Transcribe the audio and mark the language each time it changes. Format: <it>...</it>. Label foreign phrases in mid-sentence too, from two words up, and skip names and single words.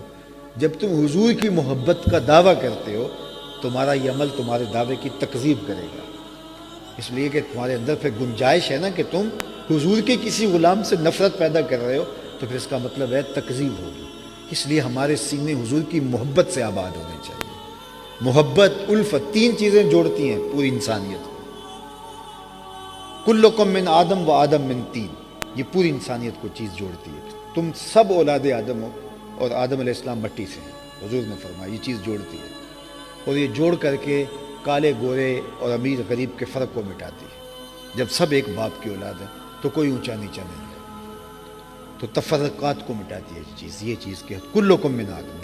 <ur>جب تم حضور کی محبت کا دعویٰ کرتے ہو، تمہارا یہ عمل تمہارے دعوے کی تکذیب کرے گا، اس لیے کہ تمہارے اندر پھر گنجائش ہے نا کہ تم حضور کے کسی غلام سے نفرت پیدا کر رہے ہو، تو پھر اس کا مطلب ہے تکذیب ہوگی۔ اس لیے ہمارے سینے حضور کی محبت سے آباد ہونے چاہیے۔ محبت، الفت، تین چیزیں جوڑتی ہیں پوری انسانیت کو۔</ur> <ar>کلکم من آدم و آدم من تین،</ar> <ur>یہ پوری انسانیت کو چیز جوڑتی ہے۔ تم سب اولاد آدم ہو اور آدم علیہ السلام مٹی سے ہیں، حضور نے فرمایا یہ چیز جوڑتی ہے، اور یہ جوڑ کر کے کالے گورے اور امیر غریب کے فرق کو مٹاتی ہے۔ جب سب ایک باپ کی اولاد ہے تو کوئی اونچا نیچا نہیں ہے، تو تفرقات کو مٹاتی ہے یہ چیز کہ</ur> <ar>کلکم من آدم۔</ar>